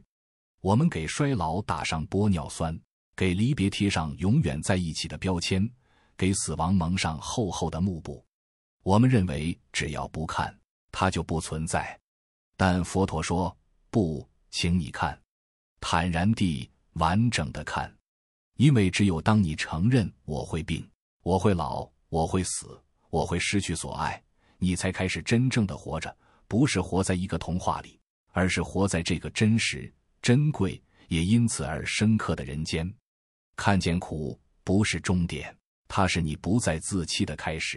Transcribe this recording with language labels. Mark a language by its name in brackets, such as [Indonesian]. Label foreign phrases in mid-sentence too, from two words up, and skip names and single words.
[Chinese] 我們給衰老打上玻尿酸，給離別貼上永遠在一起的標籤，給死亡蒙上厚厚的幕布。我們認為只要不看，它就不存在。但佛陀說，不，請你看，坦然地、完整地看。因為只有當你承認我會病、我會老、我會死、我會失去所愛，你才開始真正的活着，不是活在一個童話裡，而是活在這個真實、珍貴，也因此而深刻的人間。看見苦不是終點，它是你不再自欺的開始。